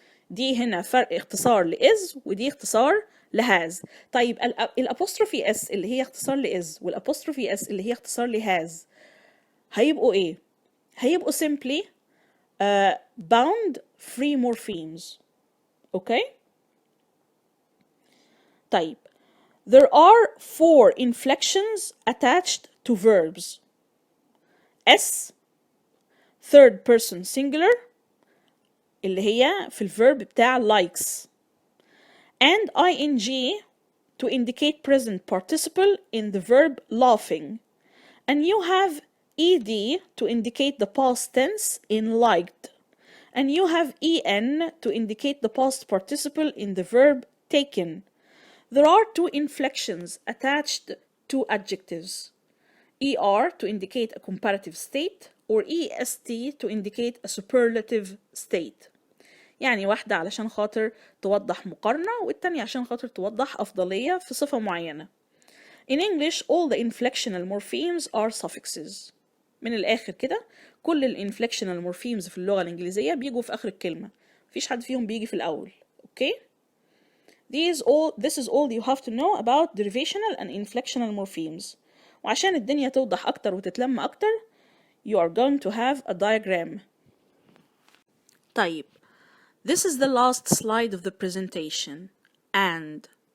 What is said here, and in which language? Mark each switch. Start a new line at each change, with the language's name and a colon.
Arabic: دي هنا فرق اختصار ل is ودي اختصار ل has. طيب الapostrophe S اللي هي اختصار ل is والapostrophe S اللي هي اختصار ل has هيبقوا ايه؟ هيبقوا
English: simply bound free morphemes. Okay? طيب, there are 4 inflections attached to verbs. S, third person singular,
Arabic: اللي هي في الverb بتاع
English: likes. And ing to indicate present participle in the verb laughing. And you have ed to indicate the past tense in liked. And you have en to indicate the past participle in the verb taken. There are 2 inflections attached to adjectives. ER to indicate a comparative state or EST to indicate a superlative state.
Arabic: يعني واحدة علشان خاطر توضح مقارنة والتانية عشان خاطر توضح أفضلية في صفة معينة.
English: In English, all the inflectional morphemes are suffixes.
Arabic: من الآخر كده كل الانفلكشنال morphemes في اللغة الإنجليزية بيجوا في آخر الكلمة. مفيش حد فيهم بيجي في الأول.
English: Okay? This is all you have to know about derivational and inflectional morphemes.
Arabic: وعشان الدنيا توضح أكتر وتتلم أكتر,
English: you are going to have a diagram. طيب, this is the last slide of the presentation. And